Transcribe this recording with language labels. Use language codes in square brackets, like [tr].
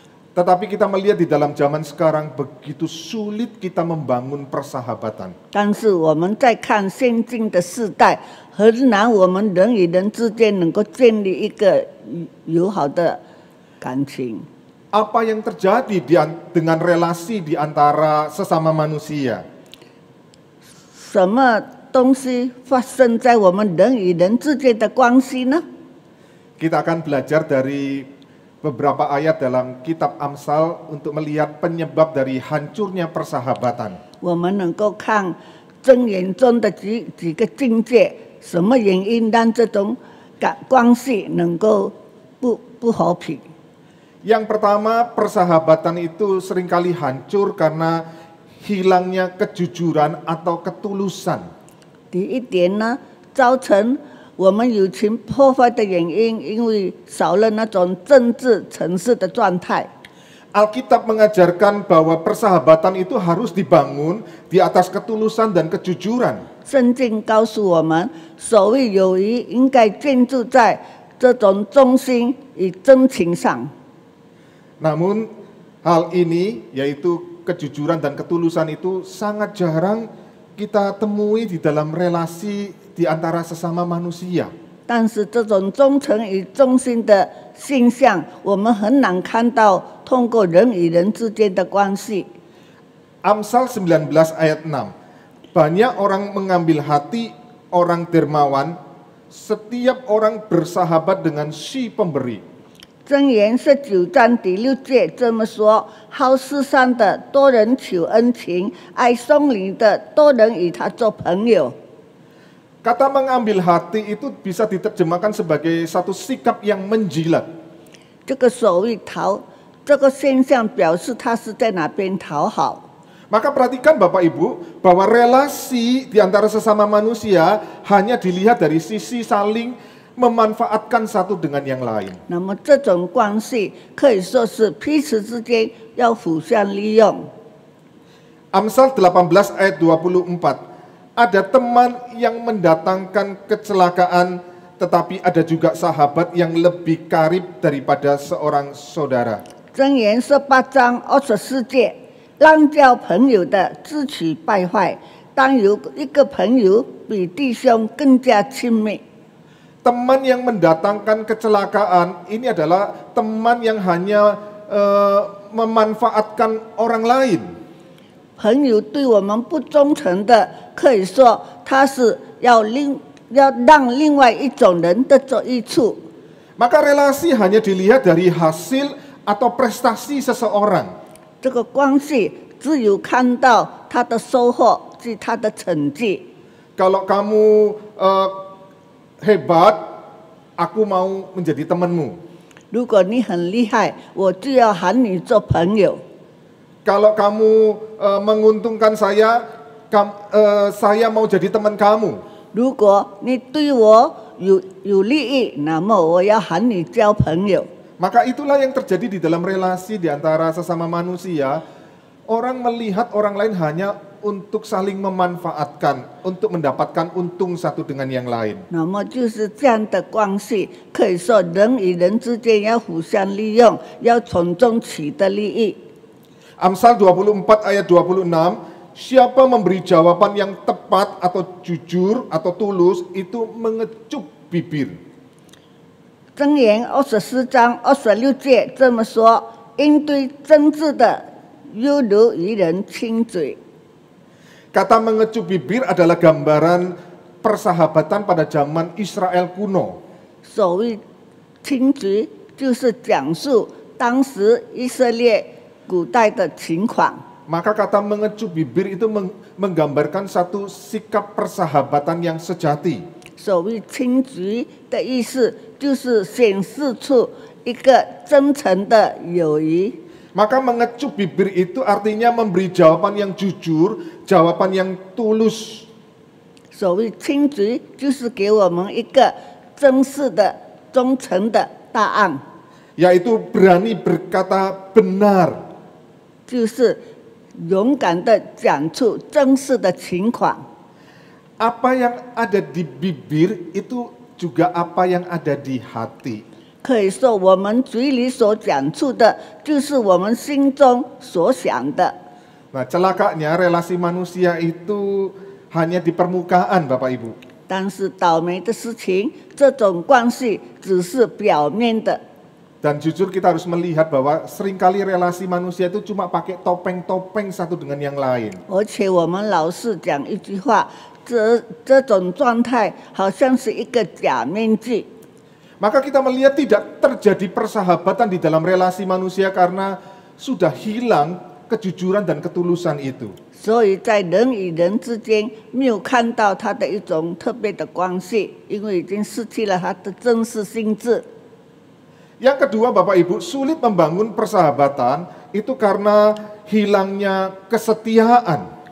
[id] Tetapi kita melihat di dalam zaman sekarang begitu sulit kita membangun persahabatan. [zh] 但是我们在看现今的世代，很难我们人与人之间能够建立一个友好的感情。 [id] Apa yang terjadi dengan relasi di antara sesama manusia? [zh] 什么东西发生在我们人与人之间的关系呢？ [id] Kita akan belajar dari beberapa ayat dalam kitab Amsal untuk melihat penyebab dari hancurnya persahabatan. [zh] 我们能够看箴言中的几个境界，什么原因让这种关系能够不和平？ [id] Yang pertama, persahabatan itu seringkali hancur karena hilangnya kejujuran atau ketulusan. [zh] 第一点呢，造成我们友情破坏的原因，因为少了那种政治诚实的状态。 [id] Alkitab mengajarkan bahwa persahabatan itu harus dibangun di atas ketulusan dan kejujuran. [zh] 圣经告诉我们，所谓友谊应该建筑在这种忠心与真情上。 [id] Namun hal ini, yaitu kejujuran dan ketulusan itu sangat jarang kita temui di dalam relasi di antara sesama manusia. [zh] 但是这种忠诚与忠心的现象，我们很难看到通过人与人之间的关系。 [id] Amsal 19 ayat 6. Banyak orang mengambil hati orang dermawan, setiap orang bersahabat dengan si pemberi. [zh] 箴言19章第6节这么说：好施善的多人求恩情，爱松林的多人与他做朋友。 [id] Kata mengambil hati itu bisa diterjemahkan sebagai satu sikap yang menjilat. [zh] 这个所谓讨，这个现象表示他是在哪边讨好。 [id] Maka perhatikan Bapak Ibu bahwa relasi di antara sesama manusia hanya dilihat dari sisi saling memanfaatkan satu dengan yang lain. [zh] 那么这种关系可以说是彼此之间要互相利用。 [id] Amsal 18 ayat 24. Ada teman yang mendatangkan kecelakaan, tetapi ada juga sahabat yang lebih karib daripada seorang saudara. [zh] 箴言18章24节，滥交朋友的自取败坏，当有一个朋友比弟兄更加亲密。 [id] Teman yang mendatangkan kecelakaan ini adalah teman yang hanya memanfaatkan orang lain. [zh] 朋友对我们不忠诚的，可以说他是要让另外一种人得着益处。 [id] Maka relasi hanya dilihat dari hasil atau prestasi seseorang. [zh] 这个关系只有看到他的收获及他的成绩。 [id] Kalau kamu hebat, aku mau menjadi temanmu. [zh] 如果你很厉害，我就要喊你做朋友。 [id] Kalau kamu menguntungkan saya, saya mau jadi teman kamu. [zh] 如果你对我有利益，那么我要喊你交朋友。 [id] Maka itulah yang terjadi di dalam relasi di antara sesama manusia. Orang melihat orang lain hanya untuk saling memanfaatkan, untuk mendapatkan untung satu dengan yang lain. [zh] 那么就是这样的关系，可以说人与人之间要互相利用，要从中取得利益。 [id] Amsal 24 ayat 26, siapa memberi jawaban yang tepat atau jujur atau tulus itu mengecup bibir. [zh] 箴言24章26节这么说：应对真挚的，犹如与人亲嘴。 [id] Kata mengecup bibir adalah gambaran persahabatan pada zaman Israel kuno. [zh] 所谓亲嘴，就是讲述当时以色列古代的情况。 [id] Maka kata mengecup bibir itu menggambarkan satu sikap persahabatan yang sejati. [zh] 所谓亲嘴的意思，就是显示出一个真诚的友谊。 [id] Maka mengecup bibir itu artinya memberi jawaban yang jujur, jawaban yang tulus. [zh] 所谓亲嘴，就是给我们一个真实的、忠诚的答案， [id] Yaitu berani berkata benar. [zh] 就是勇敢的讲出真实的情况。 [id] Apa yang ada di bibir itu juga apa yang ada di hati. [zh] 可以说，我们嘴里所讲出的，就是我们心中所想的。 [id] Nah, celakanya relasi manusia itu hanya di permukaan, Bapak Ibu. [zh] 但是倒霉的事情，这种关系只是表面的。 [id] Dan jujur kita harus melihat bahwa seringkali relasi manusia itu cuma pakai topeng-topeng satu dengan yang lain. [zh] 而且我们老是讲一句话，这种状态好像是一个假面具。 [id] Maka kita melihat tidak terjadi persahabatan di dalam relasi manusia karena sudah hilang kejujuran dan ketulusan itu. [zh] 所以在人与人之间没有看到他的一种特别的关系，因为已经失去了他的真实性质。 [id] Yang kedua, Bapak Ibu, sulit membangun persahabatan itu karena hilangnya kesetiaan.